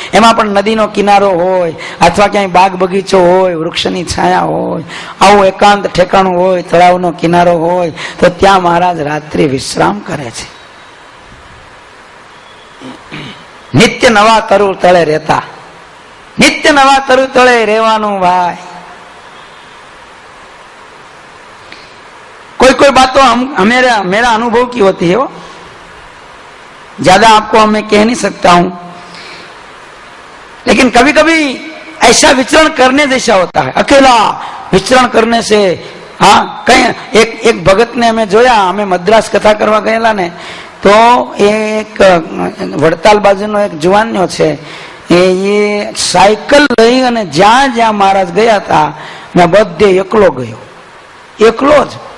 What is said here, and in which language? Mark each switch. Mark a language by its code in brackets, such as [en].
[gu] એમાં પણ નદીનો કિનારો હોય અથવા ક્યાંય બાગ બગીચો હોય, વૃક્ષની છાયા હોય, આવું એકાંત ઠેકાણું હોય, તળાવનો કિનારો હોય તો ત્યાં મહારાજ રાત્રિ વિશ્રામ કરે છે. નિત્ય નવા તરુ તળે રહેતા, નિત્ય નવા તરુ તળે રહેવાનું ભાઈ. [hi] कोई कोई बात तो मेरा अनुभव की होती है, वो ज्यादा आपको मैं कह नहीं सकता हूं, लेकिन कभी कभी ऐसा विचरण करने जैसा होता है. अकेला विचरण करने से, हाँ, कहीं एक भगत ने हमें [gu] जोया, हमें मद्रास कथा करवा गયેલા ने तो एक વડતાલ બાજુનો એક જુવાનનો છે, એ સાયકલ લઈ અને જ્યાં જ્યાં મહારાજ ગયા હતા મેં બધે એકલો ગયો, એકલો જ.